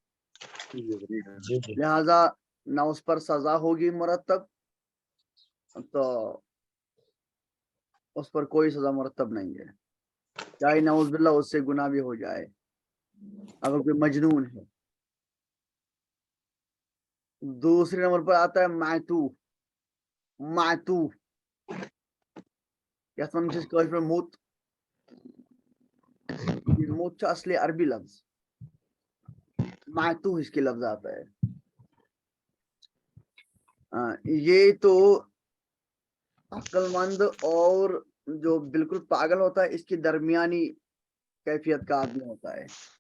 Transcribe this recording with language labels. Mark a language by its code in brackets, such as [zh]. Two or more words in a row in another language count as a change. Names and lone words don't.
[ur] لہذا نہ اس پر سزا ہوگی مرتب، تو اس پر کوئی سزا مرتب نہیں ہے، چاہے [ar] نعوذ باللہ [ur] اس سے گناہ بھی ہو جائے اگر کوئی مجنون ہے۔ دوسرے نمبر پر آتا ہے معتوہ۔ [ks] معتوہ یتھ ون چھِ کٲشِر پٲٹھۍ موت، یہ موت چھُ اصلی عربی لفظ، [ur] معتوہ اس کے لفظ آتا ہے۔ یہ تو عقل مند اور جو بالکل پاگل ہوتا ہے اس کی درمیانی کیفیت کا آدمی ہوتا ہے۔